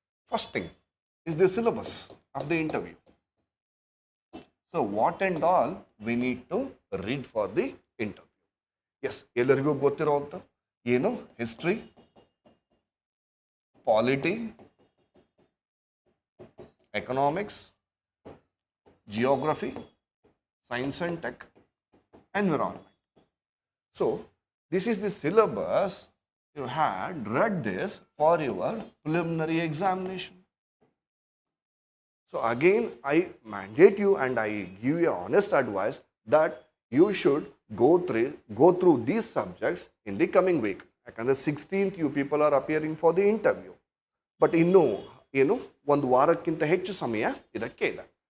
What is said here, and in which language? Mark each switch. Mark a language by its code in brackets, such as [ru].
[en] First thing is the syllabus of the interview. So what and all we need to read for the interview. [kn] Yes, ಎಲ್ಲರಿಗೂ ಗೊತ್ತಿರೋಂಥ ಏನು, history, polity, economics, geography, science and tech, environment. [en] So this is the syllabus you had read this for your preliminary examination. So again, I mandate you and I give you honest advice that you should go through these subjects in the coming week. [kn] Yakandre [en] 16th you people are appearing for the interview. [kn] But ಒಂದು ವಾರಕ್ಕಿಂತ ಹೆಚ್ಚು ಸಮಯ ಇದಕ್ಕೆ ಇದೆ.